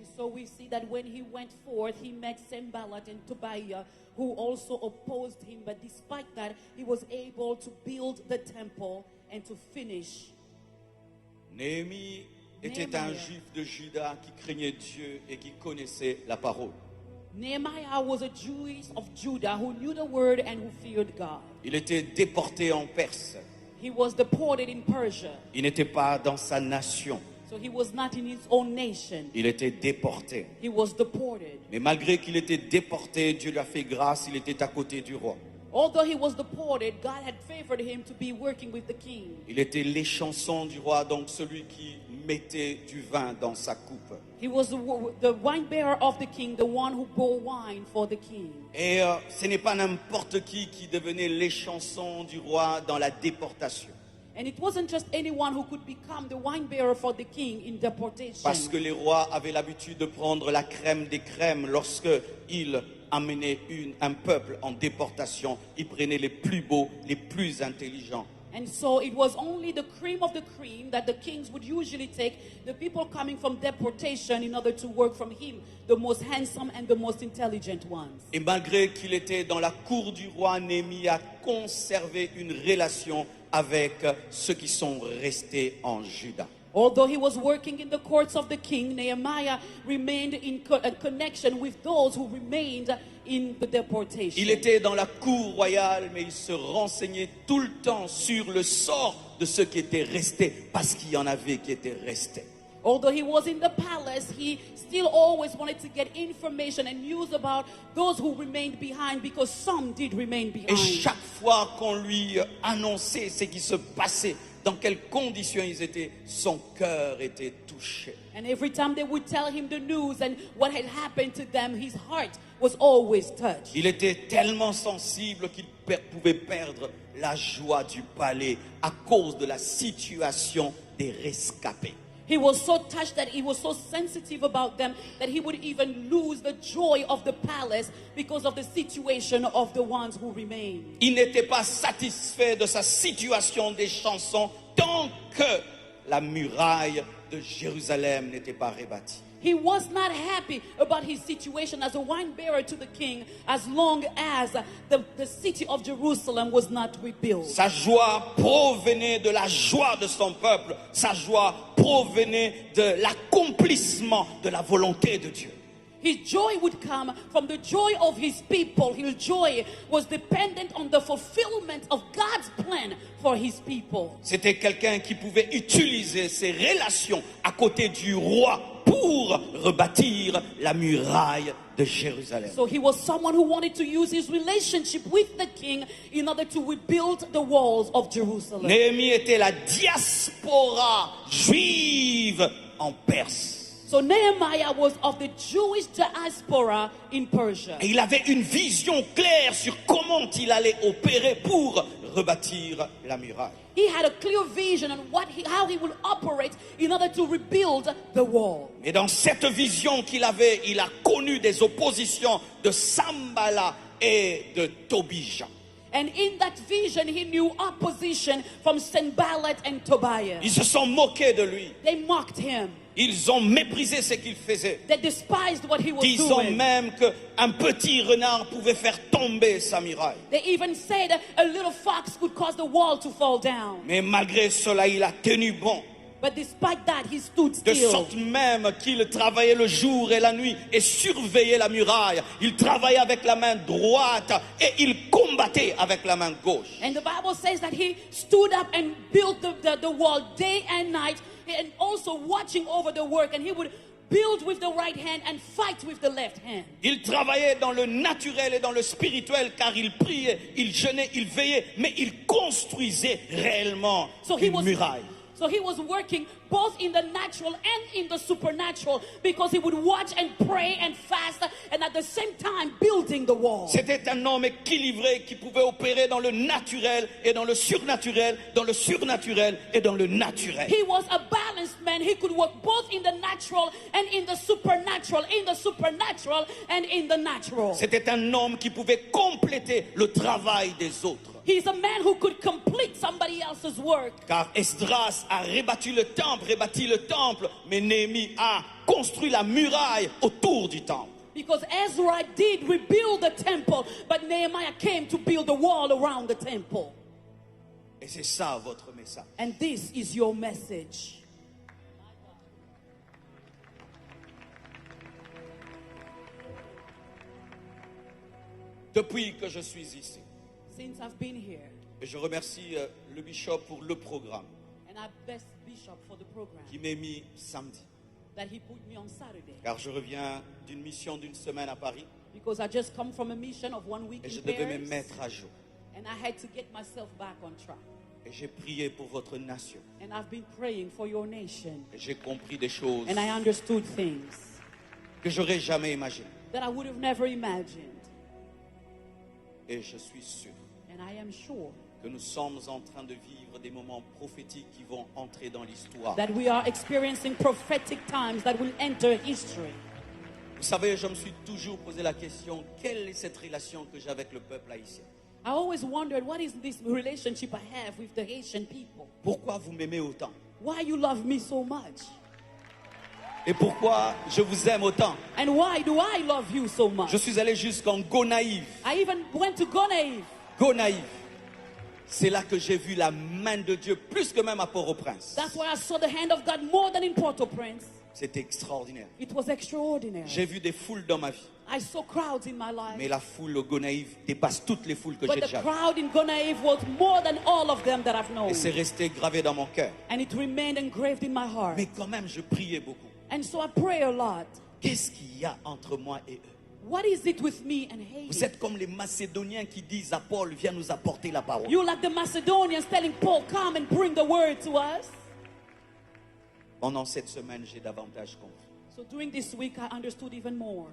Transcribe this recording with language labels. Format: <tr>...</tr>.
<en>And so we see that when he went forth, he met Sanballat and Tobiah, who also opposed him, but despite that, he was able to build the temple and to finish.</en> <fr>Néhémie était un juif de Juda qui craignait Dieu et qui connaissait la parole.</fr> <en>Nehemiah was a Jew of Judah who knew the word and who feared God.</en> <fr>Il était déporté en Perse.</fr> <en>He was deported in Persia.</en> <fr>Il n'était pas dans sa nation.</fr> <en>So he was not in his own nation.</en> <fr>Il était déporté.</fr> <en>He was deported.</en> <fr>Mais malgré qu'il était déporté, Dieu lui a fait grâce, il était à côté du roi.</fr> <en>Although he was deported, God had favored him to be working with the king.</en> <fr>Il était l'échanson du roi, donc celui qui mettait du vin dans sa coupe.</fr> <en>He was the wine bearer of the king, the one who bore wine for the king.</en> <fr>Et ce n'est pas n'importe qui devenait l'échanson du roi dans la déportation.</fr> <en>And it wasn't just anyone who could become the wine bearer for the king in deportation.</en> <fr>Parce que les rois avaient l'habitude de prendre la crème des crèmes lorsque ils amenaient un peuple en déportation. Ils prenaient les plus beaux, les plus intelligents.</fr> <en>And so it was only the cream of the cream that the kings would usually take, the people coming from deportation in order to work from him, the most handsome and the most intelligent ones.</en> <fr>Et malgré qu'il était dans la cour du roi, Néhémie a conservé une relation avec ceux qui sont restés en Juda.</fr> <en>Although he was working in the courts of the king, Nehemiah remained in connection with those who remained in the deportation.</en> <fr>Il était dans la cour royale, mais il se renseignait tout le temps sur le sort de ceux qui étaient restés, parce qu'il y en avait qui étaient restés.</fr> <en>Although he was in the palace, he still always wanted to get information and news about those who remained behind, because some did remain behind.</en> <fr>Et chaque fois qu'on lui annonçait ce qui se passait, dans quelles conditions ils étaient, son cœur était touché.</fr> <en>And every time they would tell him the news and what had happened to them, his heart was always touched.</en> <fr>Il était tellement sensible qu'il pouvait perdre la joie du palais à cause de la situation des rescapés.</fr> <en>He was so touched that he was so sensitive about them that he would even lose the joy of the palace because of the situation of the ones who remained.</en> <fr>Il n'était pas satisfait de sa situation des chansons tant que la muraille de Jérusalem n'était pas rebâtie.</fr> <en>He was not happy about his situation as a wine bearer to the king as long as the city of Jerusalem was not rebuilt.</en> <fr>Sa joie provenait de la joie de son peuple. Sa joie provenait de l'accomplissement de la volonté de Dieu.</fr> <en>His joy would come from the joy of his people. His joy was dependent on the fulfillment of God's plan for his people.</en> <fr>C'était quelqu'un qui pouvait utiliser ses relations à côté du roi pour rebâtir la muraille de Jérusalem.</fr> <en>So he was someone who wanted to use his relationship with the king in order to rebuild the walls of Jerusalem.</en> <fr>Néhémie était la diaspora juive en Perse.</fr> <en>So Nehemiah was of the Jewish diaspora in Persia.</en> <fr>Et il avait une vision claire sur comment il allait opérer pour rebâtir la muraille.</fr> <en>He had a clear vision on how he would operate in order to rebuild the wall.</en> <fr>Et dans cette vision qu'il avait, il a connu des oppositions de Sambala et de Tobija.</fr> <en>And in that vision, he knew opposition from Sanballat and Tobiah.</en> <fr>Ils se sont moqués de lui.</fr> <en>They mocked him.</en> <fr>Ils ont méprisé ce qu'il faisait.</fr> <en>They despised what he was</en> <fr>Disant</fr> <en>doing.</en> <fr>même qu'un petit renard pouvait faire tomber sa muraille.</fr> <en>They even said a little fox could cause the wall to fall down.</en> <fr>Mais malgré cela, il a tenu bon.</fr> <en>But despite that, he stood</en> <fr>De</fr> <en>still.</en> <fr>sorte même qu'il travaillait le jour et la nuit et surveillait la muraille. Il travaillait avec la main droite et il combattait avec la main gauche.</fr> <en>And the Bible says that he stood up and built the wall day and night, and also watching over the work. And he would build with the right hand and fight with the left hand.</en> <fr>Il travaillait dans le naturel et dans le spirituel car il priait, il jeûnait, il veillait, mais il construisait réellement une muraille.</fr> <en>So he was working both in the natural and in the supernatural, because he would watch and pray and fast, and at the same time building the wall.</en> <fr>C'était un homme équilibré qui pouvait opérer dans le naturel et dans le surnaturel, dans le surnaturel et dans le naturel.</fr> <en>He was a balanced man. He could work both in the natural and in the supernatural, and in the natural.</en> <fr>C'était un homme qui pouvait compléter le travail des autres.</fr> <en>He's a man who could complete somebody else's work.</en> <fr>Car Esdras a rebâti le temple, mais Néhémie a construit la muraille autour du temple.</fr> <en>Because Ezra did rebuild the temple, but Nehemiah came to build a wall around the temple.</en> <fr>Et c'est ça votre message.</fr> <en>And this is your message.</en> <fr>Depuis que je suis ici,</fr> <en>Since I've been here,</en> <fr>et je remercie le bishop pour le programme</fr> <en>and I bless Bishop for the program</en> <fr>qui m'a mis samedi.</fr> <en>that he put me on Saturday,</en> <fr>Car je reviens d'une mission d'une semaine à Paris</fr> <en>because I just come from a mission of 1 week</en> <fr>et je</fr> <en>in</en> <fr>devais me mettre à jour.</fr> <en>and I had to get myself back on track.</en> <fr>Et j'ai prié pour votre nation.</fr> <en>And I've been praying for your nation,</en> <fr>Et j'ai compris des choses</fr> <en>and I understood things</en> <fr>que j'aurais jamais imaginées.</fr> <en>that I would have never imagined.</en> <fr>Et je suis sûr</fr> <en>And I am sure</en> <fr>que nous sommes en train de vivre des moments prophétiques qui vont entrer dans l'histoire.</fr> <en>that we are experiencing prophetic times that will enter history.</en> <fr>Vous savez, je me suis toujours posé la question, quelle est cette relation que j'ai avec le peuple haïtien?</fr> <en>I always wondered, what is this relationship I have with the Haitian people?</en> <fr>Pourquoi vous m'aimez autant?</fr> <en>Why you love me so much?</en> <fr>Et pourquoi je vous aime autant?</fr> <en>And why do I love you so much?</en> <fr>Je suis allé jusqu'en Gonaïve.</fr> <en>I even went to Gonaïve. Gonaïve.</en> <fr>C'est là que j'ai vu la main de Dieu, plus que même à Port-au-Prince.</fr> <en>That's where I saw the hand of God more than in Port-au-Prince.</en> <fr>C'était extraordinaire.</fr> <en>It was extraordinary.</en> <fr>J'ai vu des foules dans ma vie.</fr> <en>I saw crowds in my life.</en> <fr>Mais la foule au Gonaïve dépasse toutes les foules que</fr> <en>But</en> <fr>j'ai</fr> <en>the</en> <fr>déjà vues.</fr> <en>crowd in Gonaïve was more than all of them that I've known.</en> <fr>Et c'est resté gravé dans mon cœur.</fr> <en>And it remained engraved in my heart.</en> <fr>Mais quand même, je priais beaucoup.</fr> <en>And so I pray a lot.</en> <fr>Qu'est-ce qu'il y a entre moi et eux?</fr> <en>What is it with me and</en> <fr>Vous</fr> <en>Haiti?</en> <fr>êtes comme les Macédoniens qui disent à Paul, viens nous apporter la parole.</fr> <en>You like the Macedonians telling Paul, come and bring the word to us.</en> <fr>Pendant cette semaine, j'ai davantage compris.</fr> <en>So during this week, I understood even more.</en>